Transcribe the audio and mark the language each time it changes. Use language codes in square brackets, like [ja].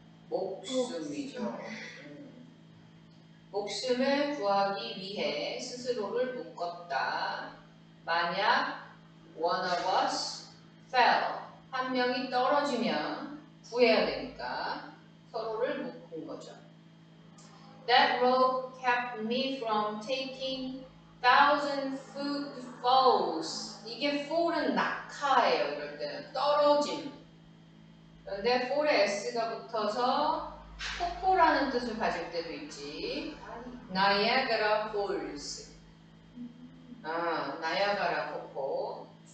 [ko] 목숨이죠. 목숨을 구하기 위해 스스로를 묶었다. 만약 [en] one of us fell, [ko] 한 명이 떨어지면 구해야 되니까 서로를 묶은 거죠. [en] That rope kept me from taking 1,000-foot falls. [ko] 이게 fall은 낙하예요. 이럴 때는 떨어짐. 그런데 fall에 s가 붙어서 폭포라는 뜻을 가질 때도 있지. 나이아가라 폴스. 나이아가라 폭포.